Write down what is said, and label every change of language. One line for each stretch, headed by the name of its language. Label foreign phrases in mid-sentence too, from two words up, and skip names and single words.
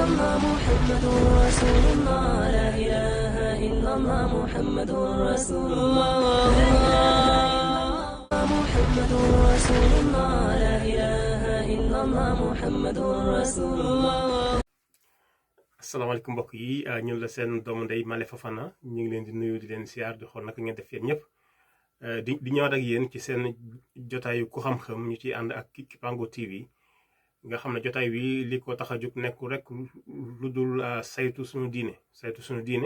Arabic: محمد رسول الله لا إله إلا الله محمد رسول الله لا إله إلا الله محمد رسول الله لا إله إلا الله محمد رسول الله.
Wolof: asalaamaaleykum mbokk yi ñun la seen doomu ndey Male Fofana ñu ngi leen di nuyu di leen siyaar di xool naka ngeen def yéen ñëpp di ñëwaat ak yéen ci seen jotaayu ku xam-xam ñu ciy ànd ak Kipango TV nga xam ne jotaay wi li ko tax a jóg nekku rek lu dul saytu suñu diine